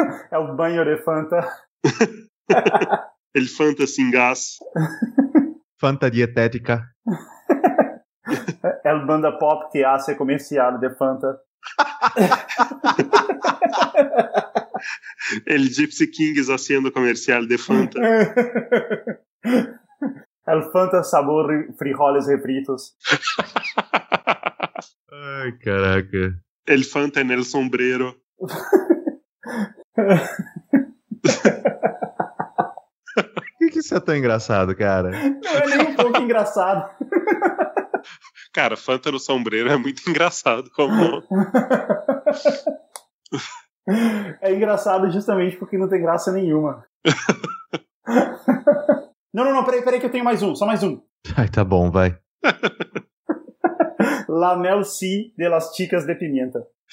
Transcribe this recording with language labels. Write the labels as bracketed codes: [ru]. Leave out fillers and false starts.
[pt] É o Banho de Fanta. [es] El Fanta Sin Gas. Fanta Dietética. [pt] É o Banda Pop que há ser comercial de Fanta. [es] El Gypsy Kings haciendo comercial de Fanta. El Fanta sabor frijoles refritos. [pt] Ai, caraca. [es] El Fanta en el sombrero. [pt] Por que isso é tão engraçado, cara? Não, é nem um pouco engraçado. Cara, Fanta no sombreiro é muito engraçado. Como... É engraçado justamente porque não tem graça nenhuma. Não, peraí que eu tenho mais um, só mais um. Ai, tá bom, vai. [es] La Mel C de las chicas de pimenta.